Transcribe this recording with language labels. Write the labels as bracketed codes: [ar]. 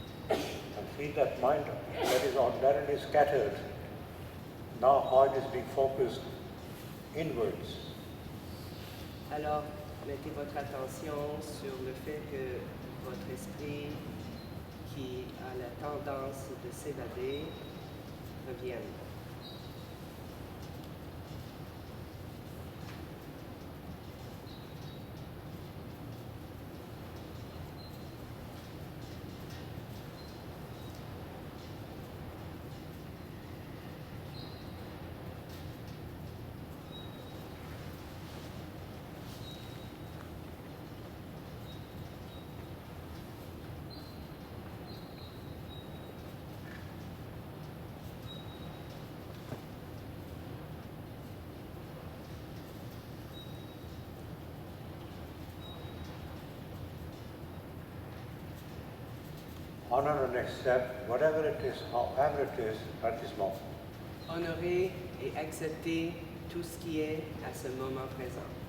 [en] And feel that mind that is ordinarily scattered, now how it is being focused inwards. [fr] Alors, mettez votre attention sur le fait que votre esprit, qui a la tendance de s'évader, revienne. [en] Honor and accept whatever it is, however it is, at this moment. [fr] Honorez et acceptez tout ce qui est à ce moment présent.